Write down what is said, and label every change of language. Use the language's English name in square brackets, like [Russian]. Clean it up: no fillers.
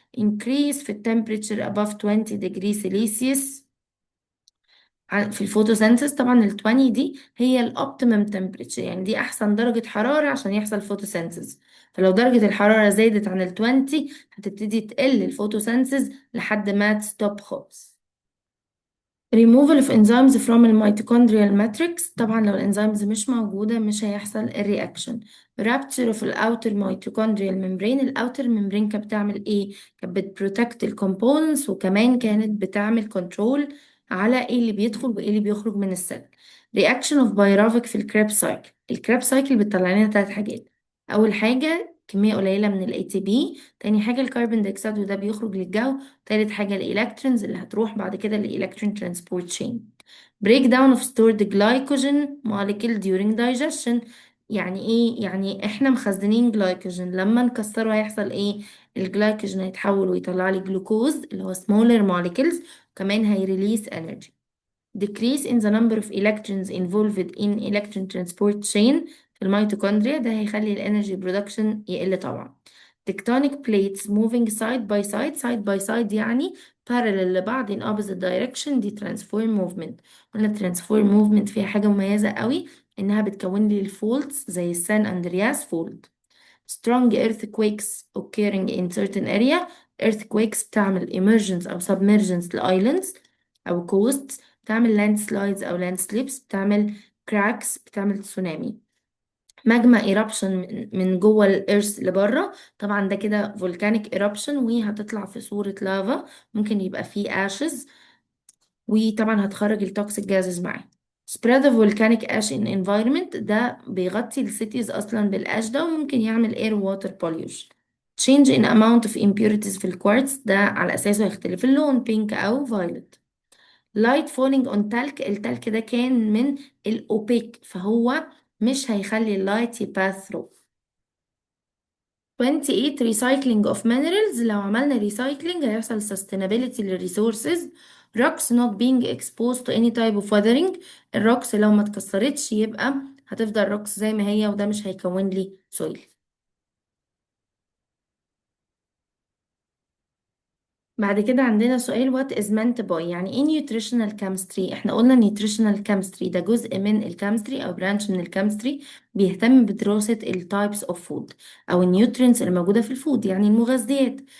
[English] increase في temperature above 20 degrees Celsius في الفوتوسينثيس. [Arabic] طبعا ال 20 دي هي الاوبتيمم temperature، يعني دي احسن درجة حرارة عشان يحصل فوتوسينثيس. فلو درجة الحرارة زادت عن ال 20 هتبتدي تقل الفوتوسينثيس لحد ما تستوب خالص. [English] removal of enzymes from الميتوكوندريال matrix. [Arabic] طبعا لو الانزيمز مش موجودة مش هيحصل الرياكشن. [English] rupture of الأوتر mitochondrial membrane. [Arabic] الأوتر membrane كانت بتعمل ايه؟ كانت بتبروتكت الكومبوننتس وكمان كانت بتعمل كنترول على ايه اللي بيدخل وايه اللي بيخرج من السيل. [English] reaction of pyruvic [Arabic] في الكريب سايكل. الكريب سايكل بتطلع لنا 3 حاجات. أول حاجة كمية قليلة من ال ATP، تاني حاجة الكربون دايوكسيد وده بيخرج للجو، تالت حاجة الإلكترونز اللي هتروح بعد كده للإلكترون ترانسبورت تشين. [English] break down of stored glycogen molecule during digestion. [Arabic] يعني ايه؟ يعني احنا مخزنين جلايكوجين، لما نكسره هيحصل ايه؟ الجلايكوجين هيتحول ويطلع لي جلوكوز اللي هو smaller molecules، وكمان هيريليس energy. [English] decrease in the number of electrons involved in electron transport chain في الميتوكوندريا. [Arabic] ده هيخلي الانرجي برودكشن يقل طبعا. [English] tectonic plates moving side by side. side by side يعني parallel لبعض in opposite direction، دي transform movement. [Arabic] قلنا transform movement فيها حاجة مميزة قوي إنها بتكون لي الفولتس زي السان أندرياس فولت. [English] strong earthquakes occurring in certain area. [Arabic] earthquakes بتعمل emergence أو submergence لإسلاندز أو coasts، بتعمل landslides أو landslips، بتعمل cracks، بتعمل تسونامي. ماجما eruption من جوه الإرث لبره. طبعا ده كده volcanic eruption وهتطلع في صورة لافا، ممكن يبقى فيه ashes وطبعا هتخرج التوكسيك جازز معاه. [English] spread of volcanic ash in environment. [Arabic] ده بيغطي السيتيز أصلا بالأش ده وممكن يعمل air water pollution. [English] change in amount of impurities [Arabic] في الكوارتز ده على أساسه هيختلف اللون pink أو violet. [English] light falling on talc، [Arabic] التلك ده كان من الأوبيك فهو مش هيخلي اللايت يباث through. [English] 28 recycling of minerals، [Arabic] لو عملنا [English] recycling هيحصل sustainability للresources. rocks not being exposed to any type of weathering، [Arabic] الروكس لو ما اتكسرتش يبقى هتفضل روكس زي ما هي وده مش هيكون لي soil. بعد كده عندنا سؤال [English] what is meant by، [Arabic] يعني ايه nutritional chemistry؟ احنا قلنا nutritional chemistry ده جزء من الكيمستري او برانش من الكيمستري بيهتم بدراسة ال types of food او النيوترينز اللي موجودة في الفود، يعني المغذيات.